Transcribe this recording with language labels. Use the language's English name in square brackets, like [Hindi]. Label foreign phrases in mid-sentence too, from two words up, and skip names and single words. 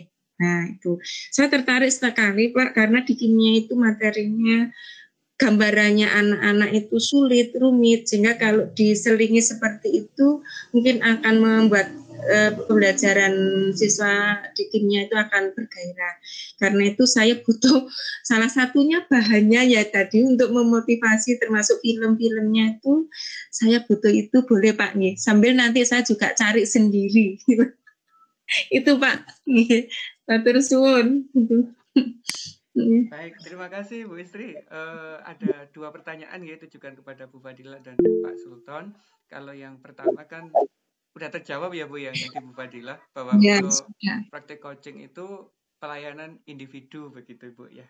[Indonesian] Nah itu, saya tertarik sekali Pak karena di kimia itu materinya gambarannya anak-anak itu sulit, rumit, sehingga kalau diselingi seperti itu mungkin akan membuat pembelajaran siswa di kimia itu akan bergairah. Karena itu saya butuh salah satunya bahannya ya tadi untuk memotivasi, termasuk film-filmnya itu saya butuh itu, boleh Pak nih. Sambil nanti saya juga cari sendiri. Itu Pak. [Javanese] Matur suwun. [Indonesian] Baik, terima kasih Bu Istri. Ada 2 pertanyaan ya ditujukan kepada Bu Fadila dan Pak Sultan. Kalau yang pertama kan udah terjawab ya Bu yang di Bu Fadila bahwa untuk praktek coaching itu pelayanan individu begitu Bu ya.